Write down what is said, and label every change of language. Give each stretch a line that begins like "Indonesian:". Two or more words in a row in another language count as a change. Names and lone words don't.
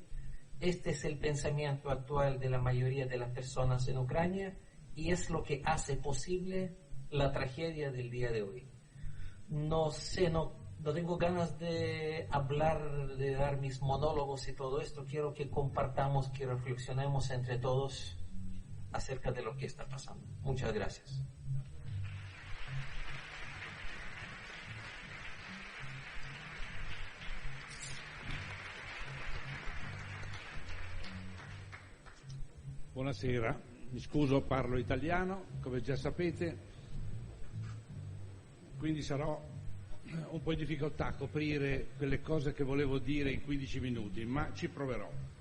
Spanish: Este es el pensamiento actual de la mayoría de las personas en Ucrania y es lo que hace posible la tragedia del día de hoy. No tengo ganas de hablar, de dar mis monólogos y todo esto. Quiero que compartamos, que reflexionemos entre todos acerca de lo que está pasando. Muchas gracias.
Italian: Buonasera, mi scuso, parlo italiano, come già sapete, quindi sarò un po' in difficoltà a coprire quelle cose che volevo dire in 15 minuti, ma ci proverò.